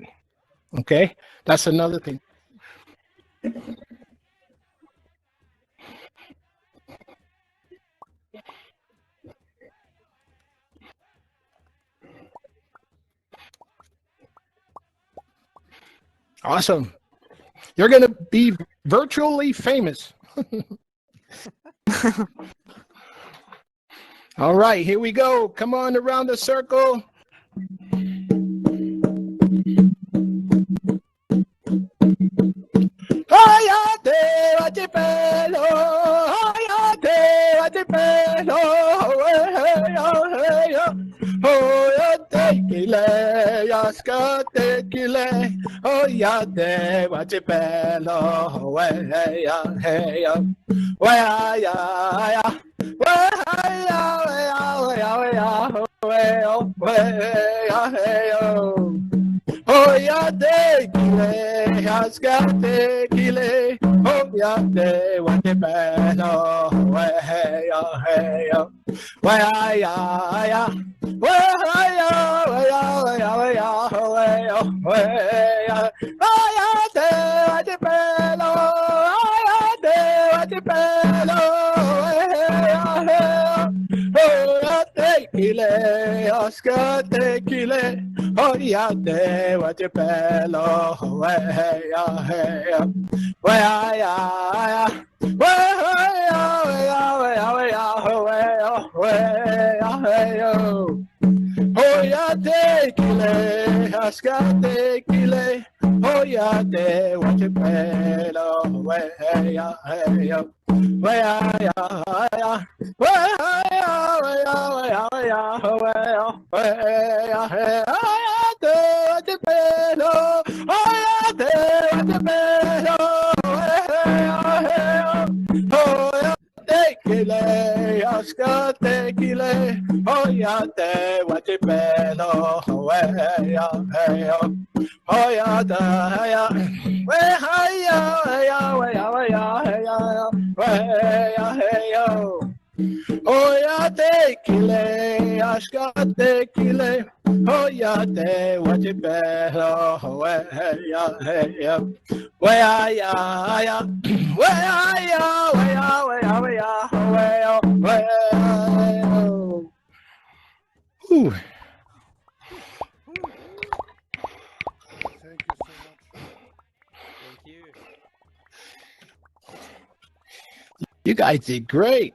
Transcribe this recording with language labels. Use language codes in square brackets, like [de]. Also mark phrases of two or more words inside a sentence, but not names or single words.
[en] Okay? That's another thing. Awesome. You're going to be virtually famous. All right, here we go. Come on around the circle. [lkt] Hayate watipelo, hayate watipelo, oyate kile, yaskate kile, oyate watipelo, Oyate kile, askate kile, oyate watepelo, weya, heya, weya, weya, oyate watepelo, oyate watepelo, weya, oyate kile, askate kile, oyate watepelo, weya, heya, weya, oyate kile, askate kile, oyate watepelo, weya, heya, weya, Kile, askate kile, oyate watipelo, weya, heya, oyata, heya, weya, weya, heya, oyate kile, askate kile, oyate watipelo, weya, heya, weya, Ooh. [en] Thank you so much. Thank you. You guys did great.